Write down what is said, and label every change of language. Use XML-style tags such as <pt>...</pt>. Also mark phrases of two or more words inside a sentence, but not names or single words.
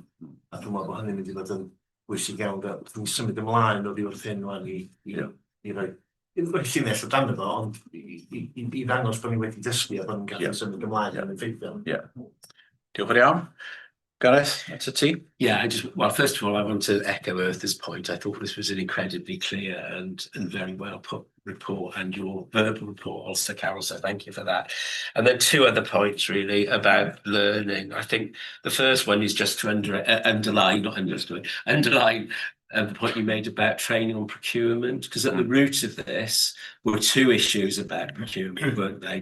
<cy>A dwi'n meddwl bod hynny'n mynd i fod yn bwysig iawn. Dwi'n symud ymlaen o ddi wrth hyn i roi llinell o dan efo, ond i ddangos bod ni wedi dysgu a bod ni'n gallu symud ymlaen yn effeithiol. Diolch yn iawn. Gareth, at y ti?</cy> <en>Yeah, well, first of all, I want to echo Bertha's point. I thought this was an incredibly clear and very well put report, and your verbal report also, Carol, so thank you for that. And then two other points really about learning. I think the first one is just to underline the point you made about training on procurement, because at the root of this were two issues about procurement, weren't they?</en>